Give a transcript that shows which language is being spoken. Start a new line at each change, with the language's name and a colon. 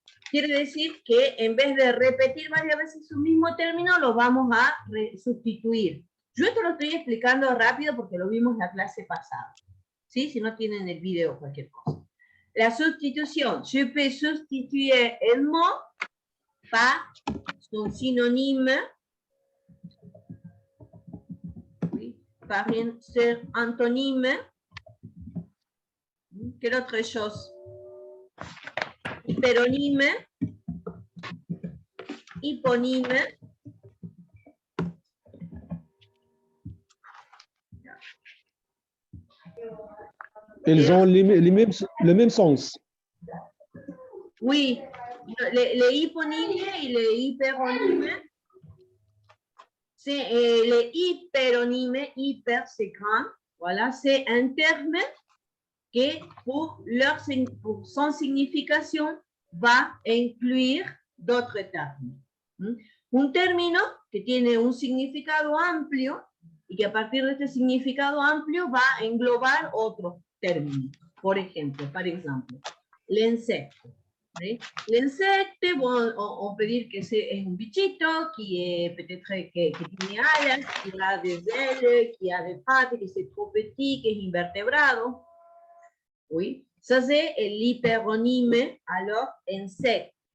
Spanish: Quiere decir que en vez de repetir varias veces un mismo término, lo vamos a sustituir. Yo esto lo estoy explicando rápido porque lo vimos en la clase pasada. ¿Sí? Si no tienen el video o cualquier cosa. La sustitución.
French: Je peux sustituer el mot par son synonyme, oui, par un antonyme. Quelle autre chose? Hyperonyme, hyponyme. Ils ont le même sens. Oui, les hyponymes et les hyperonymes, c'est les hyperonymes, hyper c'est grand, voilà, c'est un terme que pour son signification
Spanish: va incluir
French: d'autres termes.
Spanish: Un término que tiene un significado amplio y que a partir de este significado amplio va a englobar otros términos. Por ejemplo, l'insecte. ¿Sí?
French: L'insecte, on peut dire que c'est un bichito qui peut-être
Spanish: que tiene alas,
French: qui a des ailes, qui a des pattes, que c'est trop petit,
Spanish: que es invertebrado.
French: Oui, ça c'est l'hyperonyme, alors insecte.